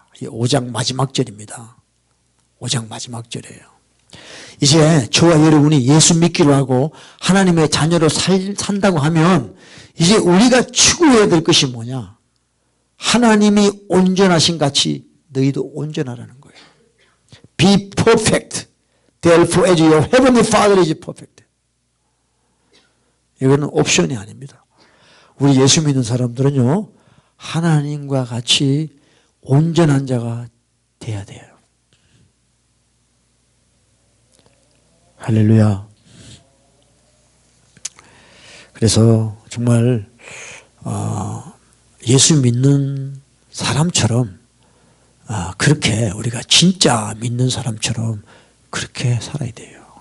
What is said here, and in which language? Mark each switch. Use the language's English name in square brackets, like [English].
[Korean] 이 5장 마지막 절입니다. 5장 마지막 절이에요. 이제 저와 여러분이 예수 믿기로 하고 하나님의 자녀로 산다고 하면 이제 우리가 추구해야 될 것이 뭐냐? 하나님이 온전하신 같이 너희도 온전하라는 거예요. [English] Be perfect. Therefore as your heavenly Father is perfect. [Korean] 이거는 옵션이 아닙니다. 우리 예수 믿는 사람들은요, 하나님과 같이 온전한 자가 돼야 돼요. 할렐루야. 그래서 정말 예수 믿는 사람처럼 그렇게 우리가 진짜 믿는 사람처럼 그렇게 살아야 돼요.